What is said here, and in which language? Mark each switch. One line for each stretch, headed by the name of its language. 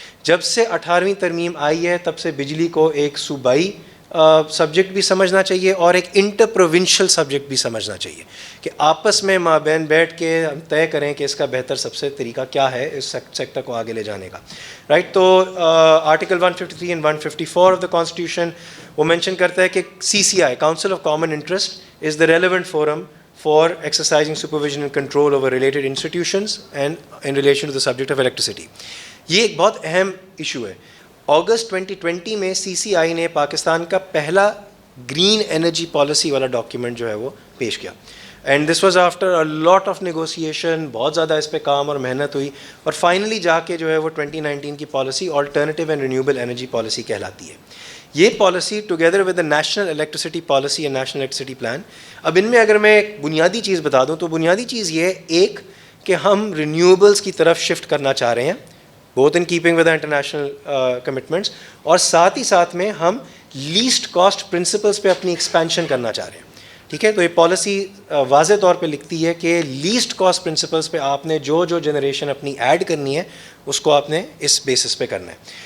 Urdu: جب سے 18ویں ترمیم آئی ہے تب سے بجلی کو ایک صوبائی سبجیکٹ بھی سمجھنا چاہیے اور ایک انٹر پروونشل سبجیکٹ بھی سمجھنا چاہیے کہ آپس میں مابین بیٹھ کے ہم طے کریں کہ اس کا بہتر سب سے طریقہ کیا ہے اس سیکٹر کو آگے لے جانے کا.
English: Right, تو article 153 and 154 of the constitution وہ mention کرتا ہے کہ CCI, Council of Common Interest, is the relevant forum for exercising supervision and control over related institutions and in relation to the subject of electricity.
Urdu: یہ ایک بہت اہم issue ہے. اگست 2020 میں سی سی آئی نے پاکستان کا پہلا گرین انرجی پالیسی والا ڈاکیومنٹ جو ہے وہ پیش کیا.
English: and this was after a lot of negotiation,
Urdu: بہت زیادہ اس پہ کام اور محنت ہوئی, اور فائنلی جا کے جو ہے وہ 2019 کی policy alternative and renewable energy policy کہلاتی ہے. یہ policy
English: Together with the national electricity policy and national electricity plan.
Urdu: اب ان میں اگر میں ایک بنیادی چیز بتا دوں تو بنیادی چیز یہ ہے, ایک کہ ہم رینیوبلس کی طرف شفٹ کرنا چاہ رہے ہیں,
English: both in keeping with international commitments,
Urdu: اور ساتھ ہی ساتھ میں ہم لیسٹ کاسٹ پرنسپلس پہ اپنی ایکسپینشن کرنا چاہ رہے ہیں. ٹھیک ہے, تو یہ پالیسی واضح طور پہ لکھتی ہے کہ لیسٹ کاسٹ پرنسپلس پہ آپ نے جو جنریشن اپنی ایڈ کرنی ہے اس کو آپ نے اس بیسس پہ کرنا ہے.